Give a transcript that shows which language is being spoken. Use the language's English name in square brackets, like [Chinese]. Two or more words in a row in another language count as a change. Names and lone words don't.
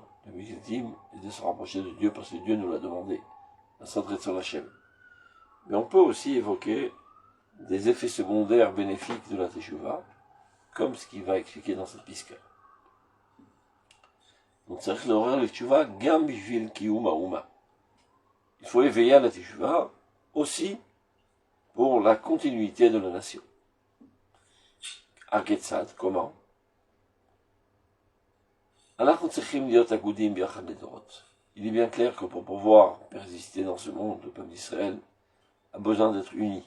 [French] Le but ultime est de se rapprocher de Dieu parce que Dieu nous l'a demandé, la Sadret sur Hachem. Mais on peut aussi évoquer des effets secondaires bénéfiques de la Teshuvah, comme ce qu'il va expliquer dans cette piska. Donc ça veut dire le [Hebrew] תשובה גם בשביל קיום האומה. [French] Il faut éveiller à la Teshuvah aussi pour la continuité de la nation. Aketzad, comment? Il est bien clair que pour pouvoir persister dans ce monde, le peuple d'Israël a besoin d'être uni.